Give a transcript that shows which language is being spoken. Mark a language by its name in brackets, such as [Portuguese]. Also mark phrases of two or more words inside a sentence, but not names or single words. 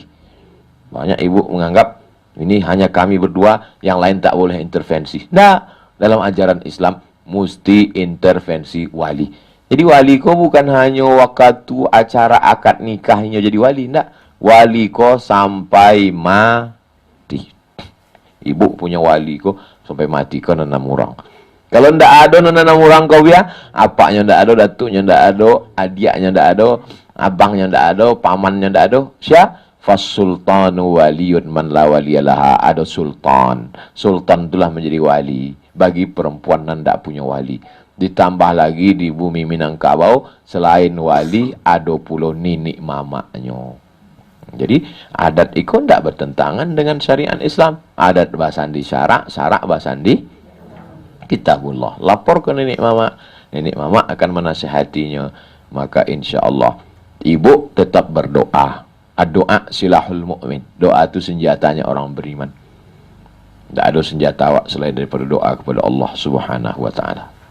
[Indonesian] Banyak ibu menganggap ini hanya kami berdua, yang lain tak boleh intervensi. Nah, dalam ajaran Islam mesti intervensi wali. Jadi wali ko bukan hanya waktu acara akad nikahnya jadi wali, enggak. Wali ko sampai mati. Ibu punya wali ko sampai mati ko 6 orang. Kalau ndak ada 6 orang kau biar, apaknya ndak ada, datuknya ndak ada, adiknya ndak ada, abangnya ndak ada, pamannya ndak ada. Siapa? [Arabic] فالسلطان ولي من لا ولي له. [Indonesian] Ada sultan. Sultan itulah menjadi wali bagi perempuan yang ndak punya wali. Ditambah lagi di bumi Minangkabau selain wali ada pula ninik mamaknya. Jadi adat itu ndak bertentangan dengan syariat Islam. [Minangkabau] Adat basandi syarak, syarak basandi kitabullah. [Indonesian] Lapor ke nenek mama akan menasihatinya. Maka [Arabic] إن شاء الله [Indonesian] ibu tetap berdoa. Doa [Arabic] سلاح المؤمن. [Indonesian] Doa itu senjatanya orang beriman. Tidak ada senjata awak selain daripada doa kepada Allah [Arabic] سبحانه وتعالى.